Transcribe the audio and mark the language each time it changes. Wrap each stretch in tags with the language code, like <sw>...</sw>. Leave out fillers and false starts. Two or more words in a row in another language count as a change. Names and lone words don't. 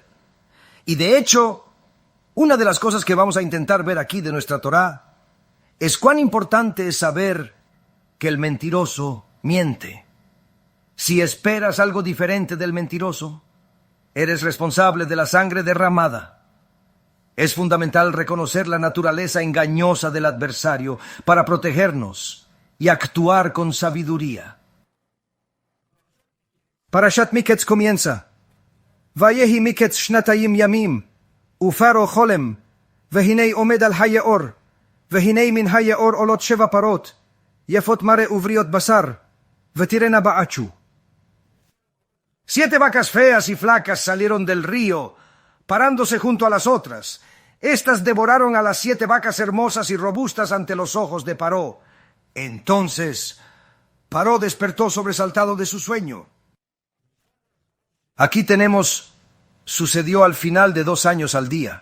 <es>Y de hecho, una de las cosas que vamos a intentar ver aquí de nuestra Torá es cuán importante es saber que el mentiroso miente. Si esperas algo diferente del mentiroso, eres responsable de la sangre derramada. Es fundamental reconocer la naturaleza engañosa del adversario para protegernos y actuar con sabiduría. Parashat Miketz comienza.</es> <he>ויהי מקץ שנתים ימים, ופרעה חלם, והנה עמד על היאר, והנה מן היאר עלת שבע פרות, יפות מראה ובריאת בשר, ותרעינה באחו.</he> <es>7 vacas feas y flacas salieron del río, parándose junto a las otras. Estas devoraron a las 7 vacas hermosas y robustas ante los ojos de Paró. Entonces, Paró despertó sobresaltado de su sueño. Aquí tenemos, sucedió al final de 2 años al día.</es>